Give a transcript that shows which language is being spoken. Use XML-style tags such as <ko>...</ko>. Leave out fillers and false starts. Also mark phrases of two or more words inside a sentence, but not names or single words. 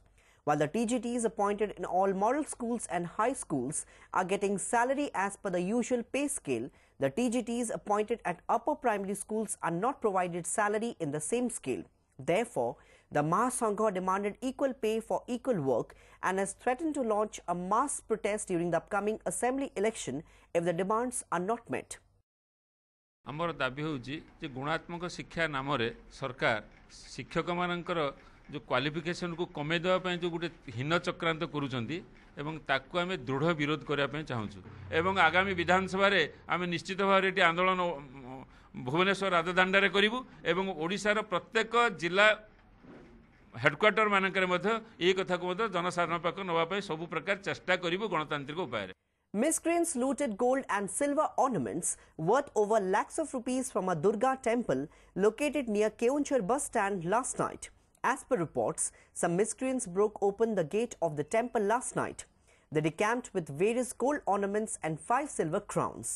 <en>While the TGTs appointed in all model schools and high schools are getting salary as per the usual pay scale, the TGTs appointed at upper primary schools are not provided salary in the same scale. Therefore, the Mahasangha demanded equal pay for equal work and has threatened to launch a mass protest during the upcoming assembly election if the demands are not met.</en> <or>ଆମର ଦାବି ହେଉଛି ଯେ ଗୁଣାତ୍ମକ ଶିକ୍ଷା ନାମ ରେ ସରକାର ଶିକ୍ଷକ ମାନଙ୍କର ଯୋ କ୍ୱାଲିଫିକେସନ କୁ କମେଇ ଦେବା ପାଇଁ ଯୋ ଗୋଟେ ହୀନ ଚକ୍ରାନ୍ତ କରୁଛନ୍ତି ଏବଂ ତାକୁ ଆମେ ଦୃଢ଼ ବିରୋଧ କରିବା ପାଇଁ ଚାହୁଁଛୁ ଏବଂ ଆଗାମୀ ବିଧାନସଭା ରେ ଆମେ ନିଶ୍ଚିତ ଭାବ ରେ ଆନ୍ଦୋଳନ ଭୁବନେଶ୍ୱର ରାଜଧାନୀ ରେ କରିବୁ ଏବଂ ଓଡ଼ିଶା ରୋ ପ୍ରତ୍ୟେକ ଜିଲ୍ଲା ହେଡକ୍ୱାର୍ଟର ମାନଙ୍କର ମଧ୍ୟ ଏ କଥା କୁ ମଧ୍ୟ ଜନସାଧାରଣ ପାଖ ନେବା ପାଇଁ ସବୁ ପ୍ରକାର ଚେଷ୍ଟା କରିବୁ ଗଣତାନ୍ତ୍ରିକ ଉପାୟ ରେ.</or> <en>Miscreants looted gold and silver ornaments worth over lakhs of rupees from a Durga temple located near Keonjhar bus stand last night. As per reports, some miscreants broke open the gate of the temple last night. They decamped with various gold ornaments and 5 silver crowns.</en>